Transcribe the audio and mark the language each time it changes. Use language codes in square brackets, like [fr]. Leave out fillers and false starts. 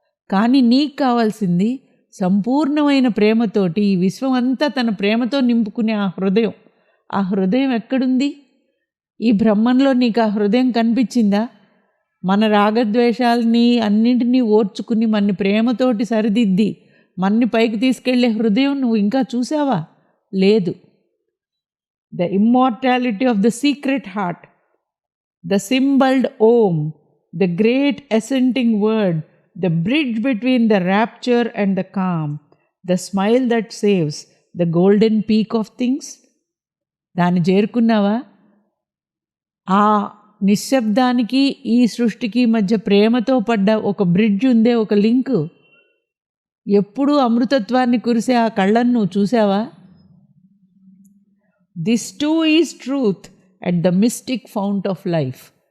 [te] కానీ నీకు కావాల్సింది సంపూర్ణమైన ప్రేమతోటి ఈ విశ్వం అంతా తన ప్రేమతో నింపుకునే ఆ హృదయం. ఆ హృదయం ఎక్కడుంది? ఈ బ్రహ్మంలో నీకు ఆ హృదయం కనిపించిందా? మన రాగద్వేషాలని అన్నింటినీ ఓర్చుకుని మన్ని ప్రేమతోటి సరిదిద్ది మన్ని పైకి తీసుకెళ్లే హృదయం నువ్వు ఇంకా చూసావా? లేదు. [en] The immortality of the secret heart, the symboled Om, the great assenting word, the bridge between the rapture and the calm, the smile that saves, the golden peak of things. [te] దాన్ని చేరుకున్నావా? ఆ నిశ్శబ్దానికి ఈ సృష్టికి మధ్య ప్రేమతో పడ్డ ఒక బ్రిడ్జ్ ఉందే, ఒక లింక్. ఎప్పుడూ అమృతత్వాన్ని కురిసే ఆ కళ్ళను నువ్వు చూసావా? [en] This too is truth at the mystic fount of life.